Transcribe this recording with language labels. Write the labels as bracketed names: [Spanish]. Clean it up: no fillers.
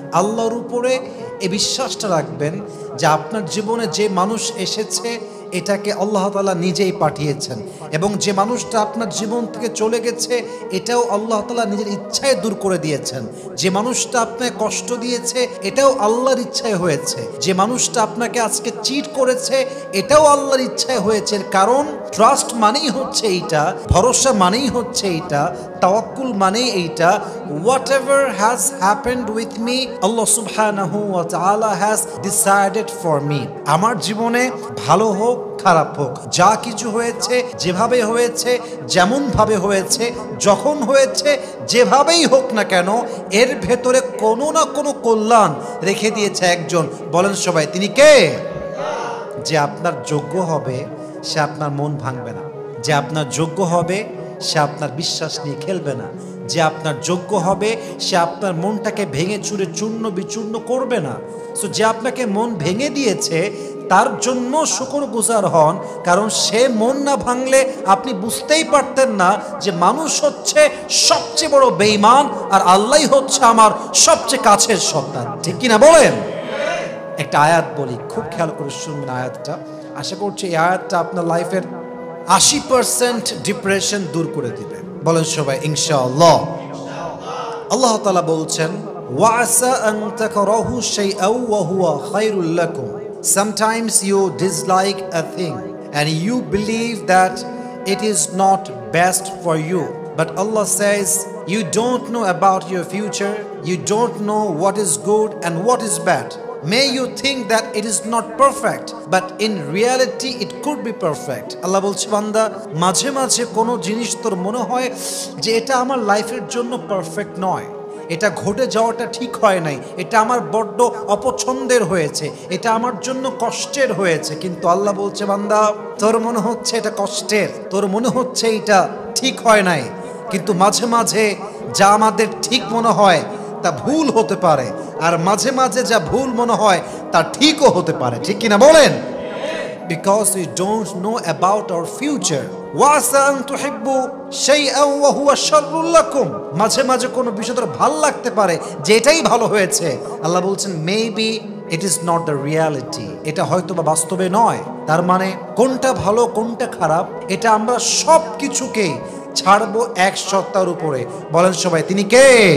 [Bangla] আল্লাহর উপরে এই বিশ্বাসটা রাখবেন যে আপনার জীবনে যে মানুষ এসেছে এটাকে আল্লাহ তাআলা নিজেই পাঠিয়েছেন, এবং যে মানুষটা আপনার জীবন থেকে চলে গেছে এটাও আল্লাহ তাআলা নিজের ইচ্ছায় দূর করে দিয়েছেন। যে মানুষটা আপনাকে কষ্ট দিয়েছে এটাও আল্লাহর ইচ্ছায় হয়েছে। যে মানুষটা আপনাকে আজকে চিট করেছে এটাও আল্লাহর ইচ্ছায় হয়েছে। কারণ ট্রাস্ট মানেই হচ্ছে এইটা, ভরসা মানেই হচ্ছে এইটা, তাওয়াক্কুল মানেই এইটা। [English] Whatever has happened with me, Allah subhanahu wa ta'ala has decided for me. [Bangla] আমার জীবনে ভালো হোক খারাপ হোক, যা কিছু হয়েছে, যেভাবে হয়েছে, যেমন ভাবে হয়েছে, যখন হয়েছে, যেভাবেই হোক না কেন, এর ভেতরে কোনো না কোনো কল্যাণ রেখে দিয়েছে একজন। বলেন সবাই, তিনি কে? যে আপনার যোগ্য হবে সে আপনার মন ভাঙবে না, যে আপনার যোগ্য হবে সে আপনার বিশ্বাস নিয়ে খেলবে না, যে আপনার যোগ্য হবে সে আপনার মনটাকে ভেঙে চুরে চূর্ণ বিচূর্ণ করবে না। সো যে আপনাকে মন ভেঙে দিয়েছে তার জন্য শুকরগুজার হন, কারণ সে মন না ভাঙলে আপনি বুঝতেই পারতেন না যে মানুষ হচ্ছে সবচেয়ে বড় বেঈমান আর আল্লাহই হচ্ছে আমার সবচেয়ে কাছের সন্তান। ঠিক কিনা বলেন? একটা আয়াত বলি, খুব খেয়াল করে শুনবেন আয়াতটা। আশা করছি এই আয়াতটা আপনার লাইফের 80% ডিপ্রেশন দূর করে দিবে। বলেন সবাই ইনশাআল্লাহ। আল্লাহ তাআলা বলছেন, [Arabic] ওয়াসা আন তাকরাহু শাইআন ওয়া হুয়া খায়রুল লাকুম। [English] Sometimes you dislike a thing and you believe that it is not best for you, but Allah says you don't know about your future, you don't know what is good and what is bad. May you think that it is not perfect, but in reality it could be perfect. [Bangla] আল্লাহ বলছে, বান্দা, মাঝে মাঝে কোনো জিনিস তোর মনে হয় যে এটা আমার লাইফের জন্য পারফেক্ট নয়, এটা ঘটে যাওয়াটা ঠিক হয় নাই, এটা আমার বড্ড অপছন্দের হয়েছে, এটা আমার জন্য কষ্টের হয়েছে। কিন্তু আল্লাহ বলছে, বান্দা, তোর মনে হচ্ছে এটা কষ্টের, তোর মনে হচ্ছে এটা ঠিক হয় নাই, কিন্তু মাঝে মাঝে যা আমাদের ঠিক মনে হয় তা ভুল হতে পারে, আর মাঝে মাঝে যা ভুল মনে হয় তা ঠিকও হতে পারে। ঠিক কিনা বলেন? [English] Because we don't know about our future. [Arabic] ওয়াসা আন তুহিব্বু শাইআন ওয়া হুয়া শাররুল লাকুম। [Bangla] মাঝে মাঝে কোনো বিষয় তোর ভালো লাগতে পারে যে এটাই ভালো হয়েছে। আল্লাহ বলছেন, [English] maybe it is not the reality, [Bangla] এটা হয়তো বা বাস্তবে নয়। তার মানে কোনটা ভালো কোনটা খারাপ এটা আমরা সব কিছুকে ছাড়বো এক সত্তার উপরে। বলেন সবাই, তিনি কে?